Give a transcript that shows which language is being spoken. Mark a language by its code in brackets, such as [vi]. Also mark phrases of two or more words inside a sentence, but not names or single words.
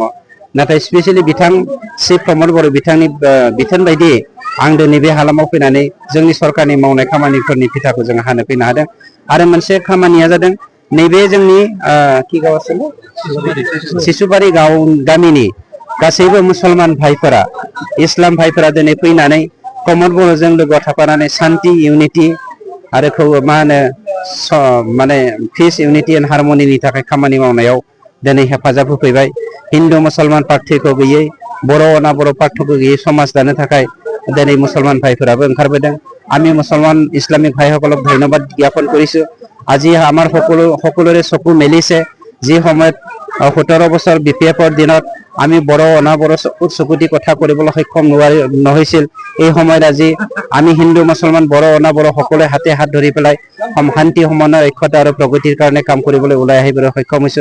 [brx] नाथाय स्पेसियेलि बिथां चिफ प्रमद बर' बिथांनि बिथोन बायदि आं दिनै बे हालामाव फैनानै जोंनि सरकारनि मावनाय खामानिफोरनि फिथाखौ जों हानो फैनो हादों आरो मोनसे खामानिया जादों नैबे जोंनि सिसुबारि गामिनि गासैबो मुसलमान भाइफोरा इस्लाम भाइफोरा दिनै फैनानै प्रमद बर'जों लोगोआव थाफानानै शान्ति इउनिटि आरो मा होनो माने [en] peace unity and harmony [brx] थाखाय खामानि मावनायाव दिनै हेफाजाब होफैबाय। हिन्दु मुसलमान पार्थिक्य गैयै बर' अना बर' पार्थिक्य गैयै समाज दानो थाखाय दिनै मुसलमान भाइफोराबो ओंखारबोदों। [as] আমি মুছলমান ইছলামিক ভাইসকলক ধন্যবাদ জ্ঞাপন কৰিছোঁ। আজি আমাৰ সকলোৰে চকু মেলিছে যি সময়ত 17 বছৰ BPF-ৰ দিনত আমি বড়ো অনাবড়ো চকুতি কথা কৰিবলৈ সক্ষম নহৈছিল। এই সময়ত আজি আমি হিন্দু মুছলমান বড়ো অনাবড়ো সকলোৱে হাতে হাত ধৰি পেলাই শান্তি সমন্বয় ঐক্যতা আৰু প্ৰগতিৰ কাৰণে কাম কৰিবলৈ ওলাই আহিবলৈ সক্ষম হৈছোঁ।